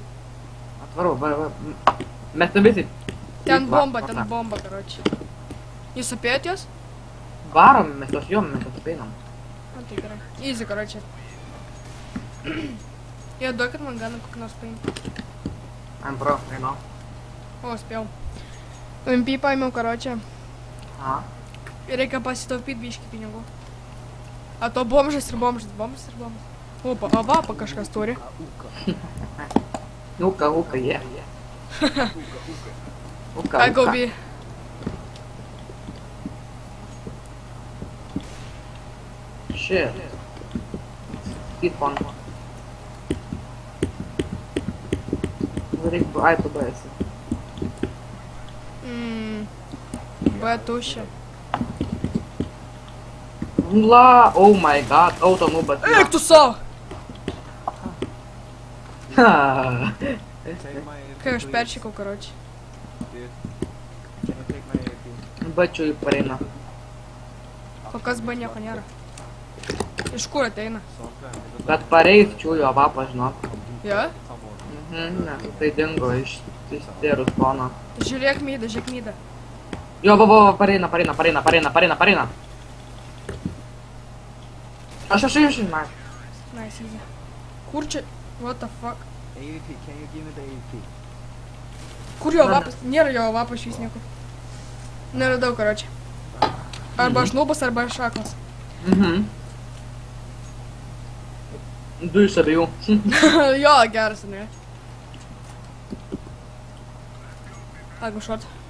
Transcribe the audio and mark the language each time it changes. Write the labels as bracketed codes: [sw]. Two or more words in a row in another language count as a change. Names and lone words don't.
[lt] Atvarau, va. Mes ten visi. Ten Va, bomba, va, ten va. bomba, karočią. Jūs apėjot jos? Varom, mes tos jom, mes tos apeinam. O, tai gerai. Easy, karočią. Jie duokit man ganą kokį nors paimti. [en] I'm pro, I know. [lt] O, spėjau. MP paėmiau, karočią. Aha. Ir reikia pasitaupyti biškį pinigų. A to bomžas ir bomžas. Opa, avapą kažkas turi. Uka, yeah. Uka, [en] I go B. Shit. Speed fun. [lt] Varyk, ai, tu tu esi. B tuščia. [en] La, oh my god, auto nubas. [lt] Eik tu savo! [en] Take my AFK, [lt] Kai aš [en] please. [lt] peršykau, karočią. [en] Dude, can you take my AFK? [lt] Bačiu į pareina. Kol kas B nieko nėra. Iš kur ateina? Bet pareis čiūjo avapą, žinok. Jo? Ne, tai dingo iš stėrus pono. Žiūrėk mydą. Jo, va, pareina. Aš, man. [en] Nice, easy. [lt] Kur čia? [en] What the fuck? AFK, can you give me the AFK? [lt] Kur jo vapas? Nėra jo vapas šis niekur. Neradau, karočią. Arba aš nubas, arba aš aklas. Du iš abiejų. Jo, geras, ne? Arba šort.